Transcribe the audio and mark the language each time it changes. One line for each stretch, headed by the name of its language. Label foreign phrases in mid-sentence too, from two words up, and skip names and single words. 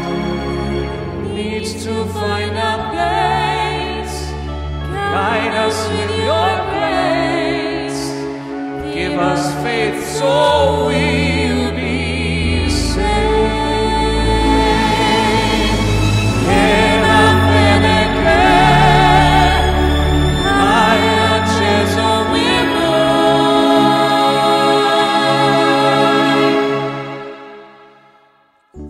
English: Needs to find a place. Guide us with your grace. Give us faith so we'll be saved.
Spanish: En la fe de creer, hay acceso with noi.